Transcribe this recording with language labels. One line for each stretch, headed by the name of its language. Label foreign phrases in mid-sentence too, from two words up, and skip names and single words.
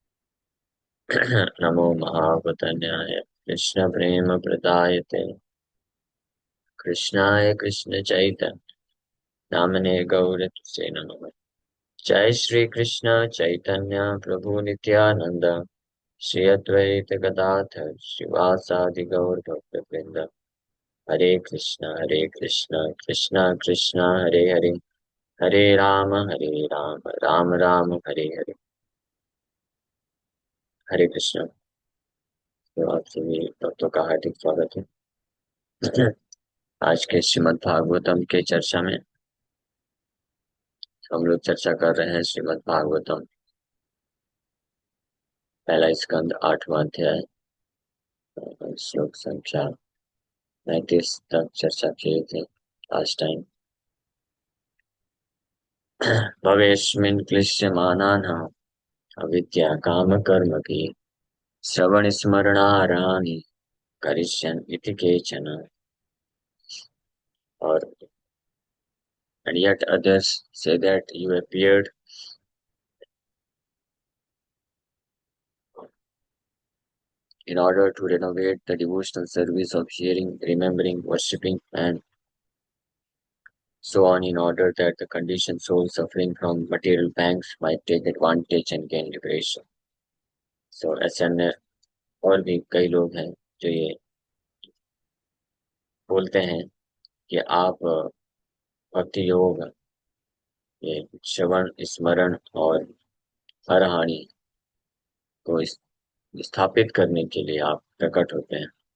Sanskrit: नमो महावतन्याय कृष्ण प्रेम प्रदायते कृष्णाय कृष्ण चैतन्य नामने गौरतुसे नमः। जय श्री कृष्ण चैतन्य प्रभु नित्यानंद श्री अद्वैत गदाधर श्रीवासादि गौर भक्तवृंद। हरे कृष्ण कृष्ण कृष्ण हरे हरे, हरे राम राम राम हरे हरे। हरे कृष्ण।
Hindi: तो आप सभी भक्तों का हार्दिक स्वागत है। आज के श्रीमद् भागवतम के चर्चा में हम लोग चर्चा कर रहे हैं श्रीमद् भागवतम पहला स्कंद 8वां अध्याय श्लोक संख्या 35 तक चर्चा किए थे
English: last time.
Sanskrit: भवेस्मिन् क्लिश्यमानानाम् अविद्या काम कर्म की श्रवण स्मरणाराणि करिष्यन् इति केचन।
English: और and yet others say that you appeared in order to renovate the devotional service of hearing, remembering, worshipping, and so on, in order that the conditioned soul suffering from material pangs might take advantage and gain liberation.
Hindi: So ऐसे अन्य और भी कई लोग हैं जो ये बोलते हैं कि आप भक्ति योग, ये श्रवण स्मरण और हर हानि को स्थापित करने के लिए आप प्रकट होते हैं,